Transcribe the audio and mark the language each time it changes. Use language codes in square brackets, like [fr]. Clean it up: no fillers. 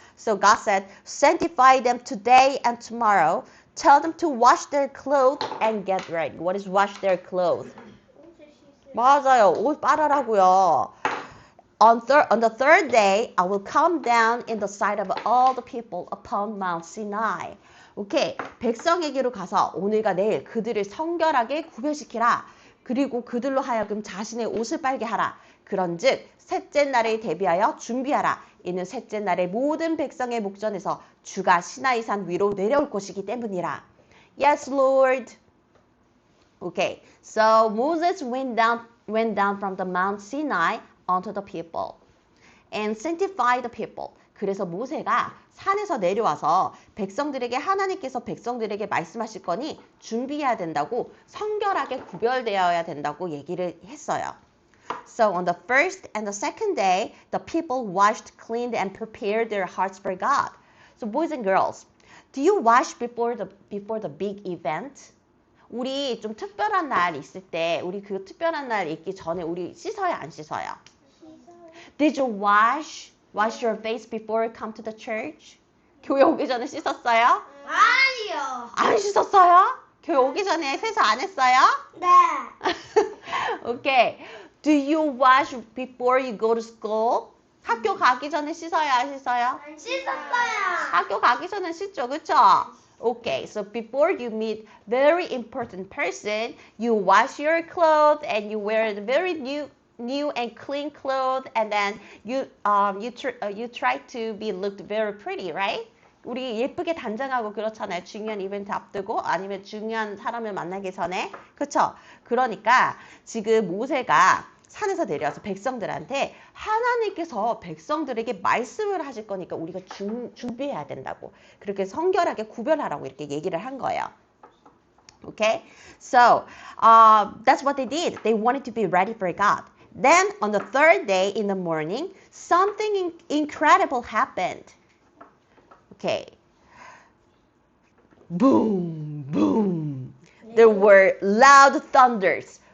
[en] So God said, sanctify them today and tomorrow. Tell them to wash their clothes and get ready. What is wash their clothes? [ko] 맞아요. 옷 빨아라고요. [en] On the third day, I will come down in the sight of all the people upon Mount Sinai. [ko] 오케이. 백성에게로 가서 오늘과 내일 그들을 성결하게 구별시키라. 그리고 그들로 하여금 자신의 옷을 빨게 하라. 그런즉 셋째 날을 대비하여 준비하라. 이는 셋째 날에 모든 백성의 목전에서 주가 시나이산 위로 내려올 것이기 때문이라. [en] Yes, Lord. Okay. So Moses went down from the Mount Sinai onto the people and sanctified the people. [ko] 그래서 모세가 산에서 내려와서 백성들에게 하나님께서 백성들에게 말씀하실 거니 준비해야 된다고 성결하게 구별되어야 된다고 얘기를 했어요. [en] So on the first and the second day, the people washed, cleaned, and prepared their hearts for God. So boys and girls, do you wash before the big event? [ko] 우리 좀 특별한 날 있을 때, 우리 그 특별한 날 있기 전에 우리 씻어요, 안 씻어요? [en] Did you wash your face before you come to the church? [ko] 교회 오기 전에 씻었어요? 아니요. 안 씻었어요? 교회 오기 전에 세수 안 했어요? 네. [en] Okay. Do you wash before you go to school? [ko] 학교 가기 전에 씻어요, 안 씻어요? 씻었어요. 학교 가기 전에 씻죠, 그쵸? [en] Okay, so before you meet very important person, you wash your clothes and you wear the very new and clean clothes, and then you try to be looked very pretty, right? [ko] 우리 예쁘게 단장하고 그렇잖아요. 중요한 이벤트 앞두고 아니면 중요한 사람을 만나기 전에. 그렇죠? 그러니까 지금 모세가 산에서 내려와서 백성들한테 하나님께서 백성들에게 말씀을 하실 거니까 우리가 준비해야 된다고. 그렇게 성결하게 구별하라고 이렇게 얘기를 한 거예요. [en] Okay? So, that's what they did. They wanted to be ready for God. Then, on the third day in the morning, something incredible happened. Okay. Boom, boom. There were loud thunders.